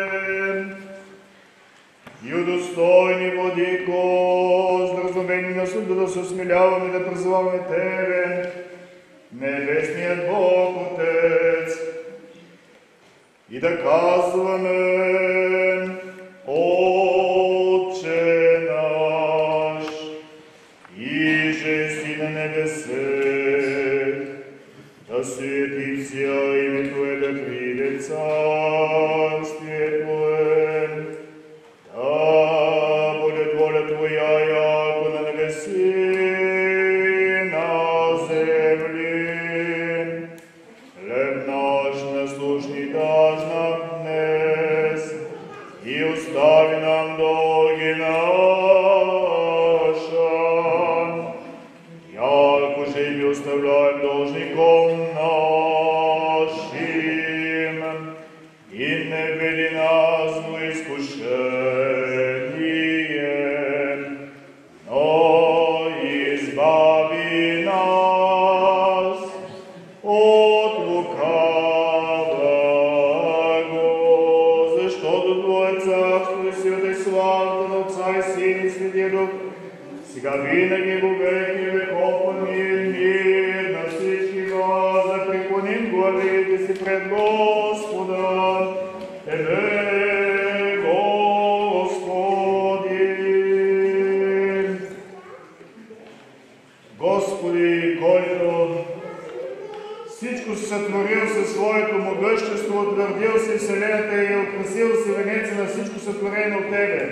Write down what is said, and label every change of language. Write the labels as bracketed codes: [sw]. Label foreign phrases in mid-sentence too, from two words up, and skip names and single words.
[bg] И удостойни, Владико, с дразумени на съда да се осмеляваме да призоваваме Тебе, Небесният Бог, Отец, и да казваме: [cu] Отче наш, иже си на небесе, да свети ся име Твое, да приде царствие Твое, да будет воля Твоя, яко на небеси, на земли. Хлеб наш насущный даж нам днес, и остави нам долги наша, яко же и оставляем должником нашим, и не введи нас в искушение, но избави нас от лукавого, [bg] защото Твое царство и силата и славата на Отца и Сина и Святия Дух, сега винаги [cu] во веки веков. [bg] Амин. Мир на всички вас, да преклоним главите си пред Господа. Тебе, Господи! Господи, който всичко си сътворил със своето могъщество, утвърдил си вселената и украсил си венеца на всичко сътворено от Тебе.